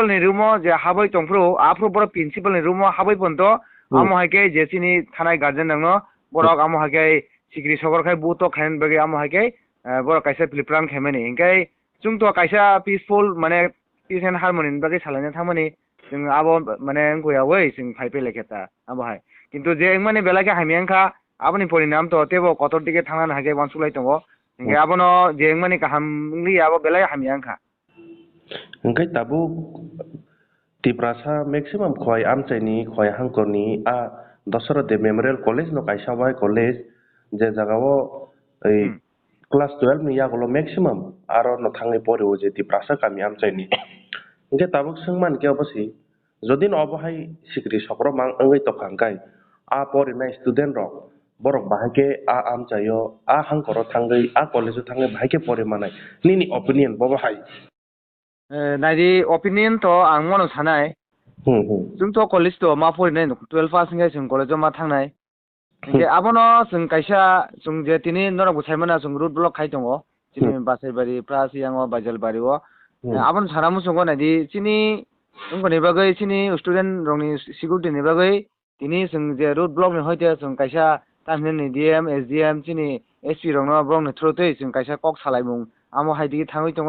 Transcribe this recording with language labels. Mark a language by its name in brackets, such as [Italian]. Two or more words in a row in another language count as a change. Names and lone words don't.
[Kok Borok] नि रुमो जे हाबै तंफ्रो आफ्रो बर प्रिन्सिपाल नि रुमो हाबै बन्तो आमो हाके जे सिनि थानाय गार्जेन दंनो बरक आमो हाके सिग्रि सगरखाय बुतो खायनो बगै आमो हाके बर कायसा प्लान खायमानि इंखाय जोंथ' कायसा पिसफुल माने [English] peace and harmony [Kok Borok] बगै सालायनो थांमानि जों आबो माने गयावै जों फाइपे लेखेता आबोहाय किन्तु जे माने बेलाके हामियांखा आबोनि परिणाम तो तेबो कतर दिके थांनानै हागे वानसुलाय दङ इंखाय आबोनो जे माने गाहामलि आबो बेलाय हामियांखा Engkai tabuk tiprasa maximum khoi amchaini khoi hangkorni a Dasara de Memorial College no kaisa wai college je jagao ei class 12 ni yagolo maximum aro no thangai pore o je tiprasa kami amchaini engkai tabuk singman ke obasi jodin obahai sikri sokro mang angai to khangkai a pore na student rok borok bahake a amchayo a hangkoro thangai a college thangai bahake pore manai nini opinion bobahai नायदि अपिनियन तो आं मनो सानाय जोंथ' कलेज तो मा फरायनाय 12 पास इंगाय जों कलेजाव मा थांनाय इंगे आबोनो जों कायसा जों जे तिनि नरगु साइमना जों [English] route block [Kok Borok] खाय दङ तिनि बासायबारि प्रास यांगो बाजालबारिओ आबोनो साना मुसुंगो नायदि तिनि जोंनि बागै तिनि स्टुडेन्ट रंनि सिकिउरिटिनि बागै तिनि जों जे [English] route block [Kok Borok] नि होयते जों कायसा तामिलनि डिएम एसडिएम तिनि एसपि रंनो ब्लकनि थ्रुयै जों कायसा कक सालायमुं आमो हायदि थाङै दङ